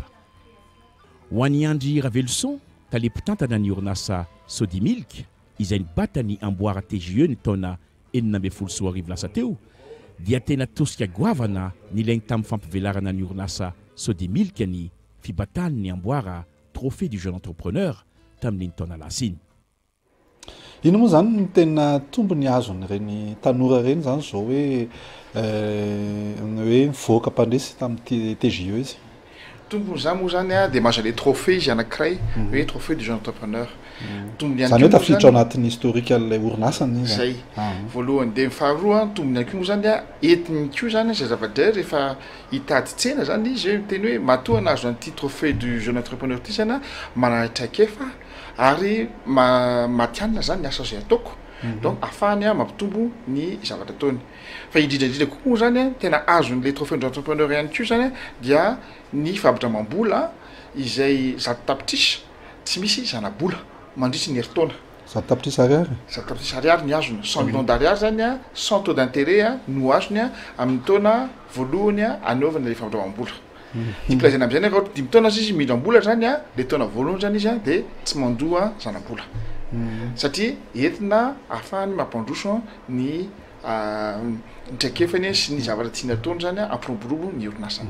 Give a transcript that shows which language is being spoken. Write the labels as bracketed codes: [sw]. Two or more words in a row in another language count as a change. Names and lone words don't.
[mg] Ho an'ny Andry Raveloson tale mpitantana ny orinasa Sodimilk izay nibata ny amboara TJE ny taona 2014 lasa teo dia tena tosika goavana nilainy tamin'ny fampivelarana ny orinasa Sodimilk ny fibatany ny amboara [fr] trophée du jeune entrepreneur [mg] tamin'ny taona lasiny. Ino moa zany ny tena tombony azon'ireny tanora reny zany zao hoe mivoaka mpandresy tamin'ny TJE izy? tombony za moa zany a de mahazo le trophée izy anankiray hoe [fr] trophée du jeune entrepreneur [mg] tombony zany hoe tafiditra anatin'ny historique-lay orinasany izy zay voalohany de faharoa tombony ihany koa moa zany a entiny ko zany zay zavatra rehefa hitady tsena zany izy hoe miteny hoe matoa nahazo an'ity [fr] trophée du jeune entrepreneur [mg] ty zany a manaitraikefa ary matianina zany ny asa zay ataoko donc afahany a mampitombo ny zavatra ataony fa indrindraindrindra kokoa moa zany a tena azon'le [fr] trophée du entrepreneur [mg] ihany ko zany a dia ny fabitra mambola izay zato tapitrisa tsy misy zanabola mandritry ny heritaona zato tapitrisa ariary zato tapitrisa ariary ny azony [fr] 100 millions d'ariary [mg] zany a [fr] sans taux d'intérêt [mg] a no azony a amin'ny taona voalohany a anaovana le fabitra mambola diplaizana am'izay raha ohatra 10 taona izy midram-bola zany a le taona voalohany zany izy a de tsy mandoa zanabola satria entina ahafahany mampandroso ny traikefany sy ny zavatra tiana taony zany a ampiroborobo ny orinasany